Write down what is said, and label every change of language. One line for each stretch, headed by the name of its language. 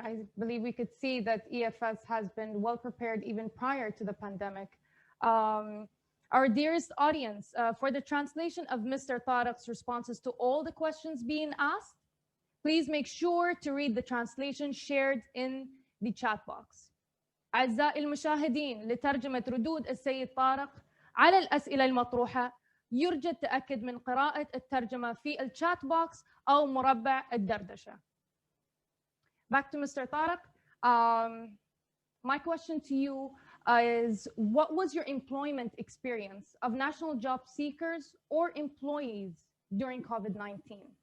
English: I believe we could see that EFS has been well prepared even prior to the pandemic. Our dearest audience, for the translation of Mr. Tarak's responses to all the questions being asked, please make sure to read the translation shared in the chat box.
Arabic: أعزائي المشاهدين، لترجمة ردود السيد طارق على الأسئلة المطروحة يرجى التأكد من قراءة الترجمة في الشات بوكس أو مربع الدردشة.
English: Back to Mr. Tarak. My question to you is, what was your employment experience of national job seekers or employees during COVID-19?